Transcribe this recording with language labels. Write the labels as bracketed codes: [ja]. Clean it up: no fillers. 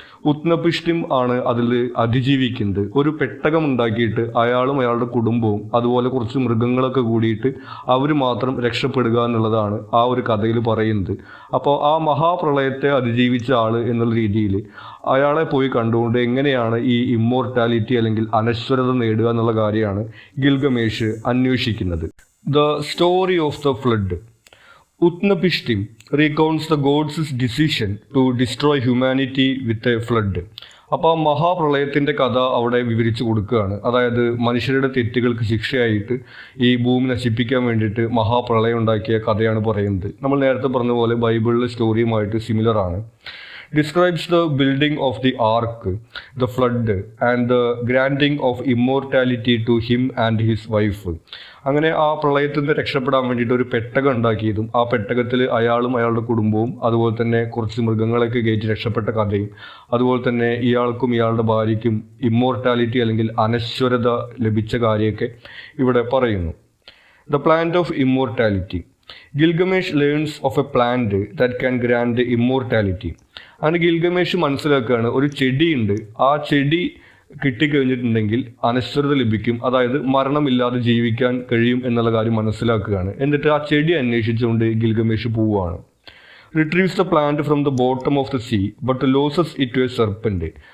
[ml] ഉത്നപിഷ്ടിം ആണ് അതിൽ അതിജീവിക്കുന്നത്. ഒരു പെട്ടകം ഉണ്ടാക്കിയിട്ട് അയാളും അയാളുടെ കുടുംബവും അതുപോലെ കുറച്ച് മൃഗങ്ങളൊക്കെ കൂടിയിട്ട് അവർ മാത്രം രക്ഷപ്പെടുക എന്നുള്ളതാണ് ആ ഒരു കഥയിൽ പറയുന്നത്. അപ്പോൾ ആ മഹാപ്രളയത്തെ അതിജീവിച്ച ആൾ എന്നുള്ള രീതിയിൽ അയാളെ പോയി കണ്ടുകൊണ്ട് എങ്ങനെയാണ് ഈ ഇമ്മോർട്ടാലിറ്റി അല്ലെങ്കിൽ അനശ്വരത നേടുക എന്നുള്ള കാര്യമാണ് ഗിൽഗമേഷ് അന്വേഷിക്കുന്നത്. [en] The story of the flood. Utnapishtim recounts the gods' decision to destroy humanity with a flood. [ml] അപ്പോൾ മഹാപ്രളയത്തിൻ്റെ കഥ അവിടെ വിവരിച്ചു കൊടുക്കുകയാണ്. അതായത് മനുഷ്യരുടെ തെറ്റുകൾക്ക് ശിക്ഷയായിട്ട് ഈ ഭൂമി നശിപ്പിക്കാൻ വേണ്ടിയിട്ട് മഹാപ്രളയം ഉണ്ടാക്കിയ കഥയാണ് പറയുന്നത്. നമ്മൾ നേരത്തെ പറഞ്ഞ പോലെ ബൈബിളിലെ സ്റ്റോറിയുമായിട്ട് സിമിലർ ആണ്. [en] Describes the building of the ark, the flood, and the granting of immortality to him and his wife. [ml] അങ്ങനെ ആ പ്രളയത്തിൽ നിന്ന് രക്ഷപ്പെടാൻ വേണ്ടിയിട്ട് ഒരു പെട്ടകം ഉണ്ടാക്കിയതും ആ പെട്ടകത്തിൽ അയാളും അയാളുടെ കുടുംബവും അതുപോലെ തന്നെ കുറച്ച് മൃഗങ്ങളൊക്കെ കയറ്റി രക്ഷപ്പെട്ട കഥയും അതുപോലെ തന്നെ ഇയാൾക്കും ഇയാളുടെ ഭാര്യയ്ക്കും ഇമ്മോർട്ടാലിറ്റി അല്ലെങ്കിൽ അനശ്വരത ലഭിച്ച കാര്യമൊക്കെ ഇവിടെ പറയുന്നു. [en] The plant of immortality. Gilgamesh learns of a plant that can grant immortality. [ml] അങ്ങനെ ഗിൽഗമേഷ് മനസ്സിലാക്കുകയാണ്, ഒരു ചെടിയുണ്ട്, ആ ചെടി കിട്ടിക്കഴിഞ്ഞിട്ടുണ്ടെങ്കിൽ അനശ്വരത ലഭിക്കും, അതായത് മരണമില്ലാതെ ജീവിക്കാൻ കഴിയും എന്നുള്ള കാര്യം മനസ്സിലാക്കുകയാണ്. എന്നിട്ട് ആ ചെടി അന്വേഷിച്ചുകൊണ്ട് ഗിൽഗമേഷ് പോവുകയാണ്. [en] Retrieves the plant from the bottom of the sea but loses it to a serpent.